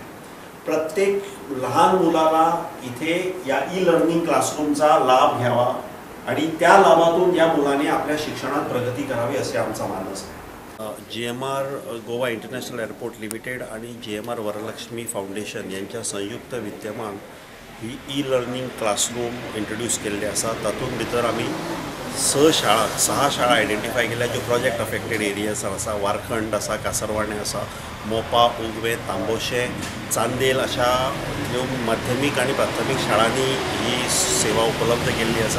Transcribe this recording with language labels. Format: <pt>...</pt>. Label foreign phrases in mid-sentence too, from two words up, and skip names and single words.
<mr>प्रत्येक लहान मुलाला इथे या</mr> <en>e-learning classroomचा</en> <mr>लाभ घ्यावा आणि त्या लाभातून या मुलाने आपल्या शिक्षणात प्रगती करावी असे आमचा मानस आहे.</mr> <kok>GMR गोवा इंटरनॅशनल एअरपोर्ट लिमिटेड आणि GMR वरलक्ष्मी फाउंडेशन यांच्या संयुक्त विद्यमान ही</kok> <en>e-learning classroom</en> <kok>इंट्रोड्यूस केल्ले आसा. तातूंत भितर आमी 6 शाळा आयडेंटिफाय केल्या ज्यो</kok> <en>project affected areas</en> <kok>आसा. वारखंड आसा, कासरवाणे आसा, मोपा, उगवे, तांबोशे, चांदेल अशा ज्यो माध्यमीक आणि प्राथमीक शाळांनी ही सेवा उपलब्ध केल्ली आसा.</kok>